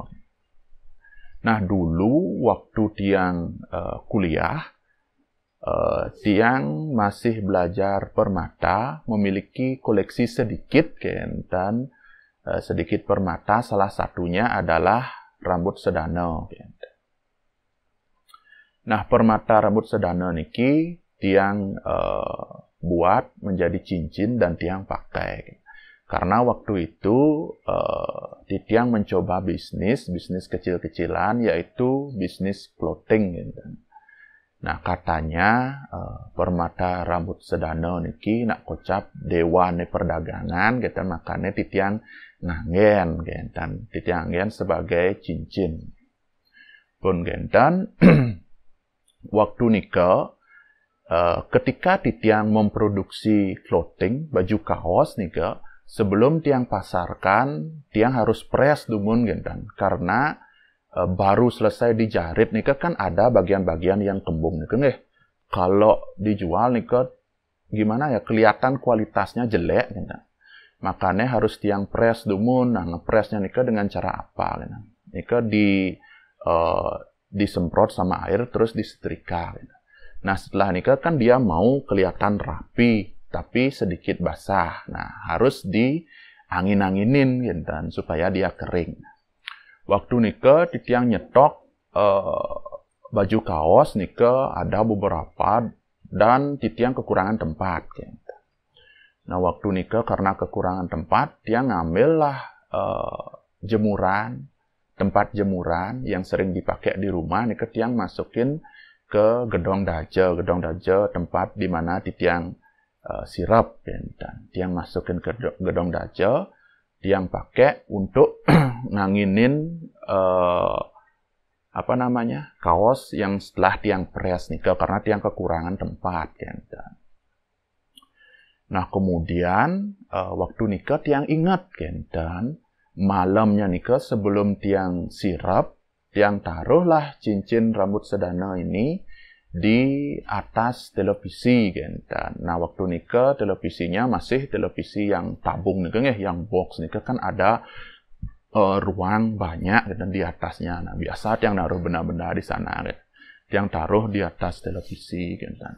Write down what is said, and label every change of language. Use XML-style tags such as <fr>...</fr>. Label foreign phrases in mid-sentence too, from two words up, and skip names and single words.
<id>Nah, dulu waktu Tiang kuliah, tiang masih belajar permata, memiliki koleksi sedikit dan sedikit permata, salah satunya adalah rambut sedana. Nah, permata rambut sedana niki tiang buat menjadi cincin dan tiang pakai. Karena waktu itu tiang mencoba bisnis kecil-kecilan, yaitu bisnis clothing. Nah, katanya permata rambut sedana niki</id> <ban>nak kocap</ban> <id>dewan perdagangan, makanya tiang ngangen, dan tiang ngangen sebagai cincin.</id> <ban>Pun gentan</ban> <id>waktu nika ketika tiang memproduksi clothing, baju kaos nika, sebelum tiang pasarkan, tiang harus press</id> <ban>dumun gentan.</ban> <id>Karena baru selesai dijarit nika kan ada bagian-bagian yang kembung nika nggih. Kalau dijual nika gimana ya, kelihatan kualitasnya jelek gentan. Makanya harus tiang press dumun. Nah, ngepressnya nika dengan cara apa gentan? Nika disemprot sama air terus disetrika gentan. Nah, setelah nika kan dia mau kelihatan rapi tapi sedikit basah. Nah, harus diangin-anginin gentan supaya dia kering. Waktu nika tiang nyetok baju kaos nika ada beberapa dan tiang kekurangan tempat gentan. Nah, waktu nika karena kekurangan tempat, tiang ngambillah tempat jemuran yang sering dipakai di rumah nika tiang masukin ke</id> <ban>gedong daja</ban> <id>tempat di mana</id> <ban>tiang sirap</ban> <id>dan tiang masukin ke</id> <ban>gedong daja,</ban> <id>tiang pakai untuk nganginin kaos yang setelah tiang press nika karena tiang kekurangan tempat dan. Nah, kemudian waktu nika tiang ingat dan malamnya nika sebelum</id> <ban>tiang sirap,</ban> <id>tiang taruhlah cincin rambut sedana ini di atas televisi dan. Nah, waktu nika televisinya masih televisi yang tabung nika yang box nika kan ada ruang banyak dan di atasnya. Nah, biasa tiang naruh benda-benda di sana tiang taruh di atas televisi dan.</id>